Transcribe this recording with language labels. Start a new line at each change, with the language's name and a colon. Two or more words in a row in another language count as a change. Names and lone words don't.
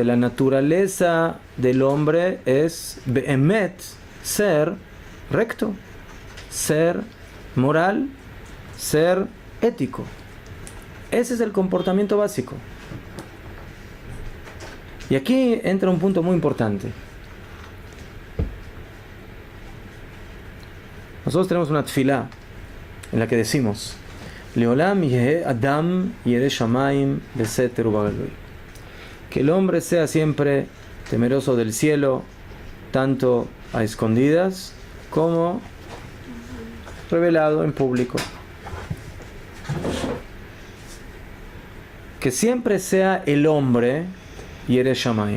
Spanish: La naturaleza del hombre es be'emet, ser recto, ser moral, ser ético. Ese es el comportamiento básico. Y aquí entra un punto muy importante. Nosotros tenemos una tefilá en la que decimos:
Hebrew: לעולם יהא אדם ירא שמים בסתר ובגלוי.
Spanish: Que el hombre sea siempre temeroso del cielo, tanto a escondidas como revelado en público. Que siempre sea el hombre
Hebrew: ירא שמים.